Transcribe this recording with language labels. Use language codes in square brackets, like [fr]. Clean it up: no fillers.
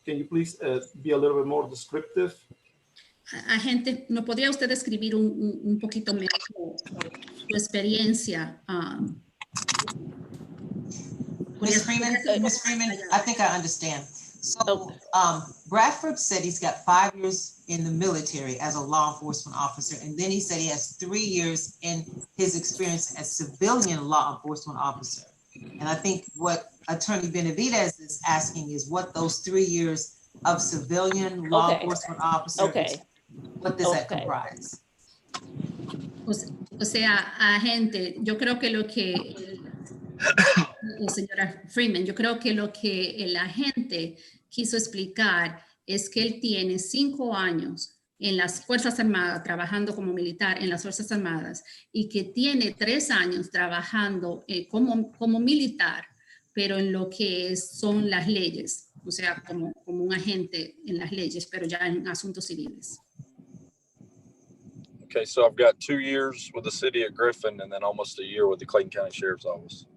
[en] Can you please be a little bit more descriptive? [es] Agente, ¿no podría usted describir un poquito mejor su experiencia? [en] Ms. Freeman, I think I understand. So Bradford said he's got 5 years in the military as a law enforcement officer, and then he said he has 3 years in his experience as civilian law enforcement officer. And I think what Attorney Benavides is asking is what those 3 years of civilian law enforcement officer, what does that comprise? [es] O sea, agente, yo creo que lo que señora Freeman, yo creo que lo que el agente quiso explicar es que él tiene 5 años en las Fuerzas Armadas, trabajando como militar en las Fuerzas Armadas, y que tiene 3 años trabajando como militar, pero en lo que son las leyes, o sea, como un agente en las leyes, pero ya en asuntos civiles. [en] Okay, so I've got 2 years with the city of Griffin and then almost a year with the Clayton County Sheriff's Office.